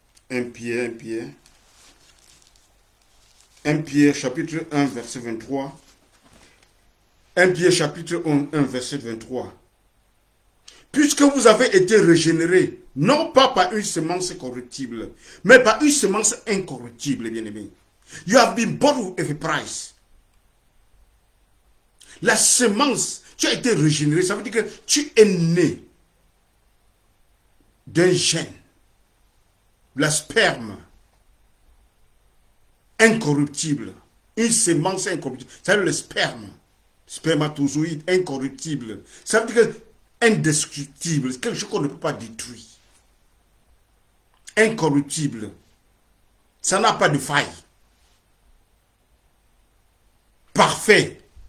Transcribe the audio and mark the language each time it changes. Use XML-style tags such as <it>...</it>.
<fr>1 Pierre chapitre 1 verset 23. 1 Pierre chapitre 1 verset 23. Puisque vous avez été régénérés, non pas par une semence corruptible, mais par une semence incorruptible, bien-aimé.</fr> <en>You have been bought with a price.</en> <fr>La semence, tu as été régénéré, ça veut dire que tu es né d'un gène, la sperme, incorruptible, une semence incorruptible, c'est le sperme, spermatozoïde incorruptible, ça veut dire que indestructible, c'est quelque chose qu'on ne peut pas détruire, incorruptible, ça n'a pas de faille, parfait.</fr>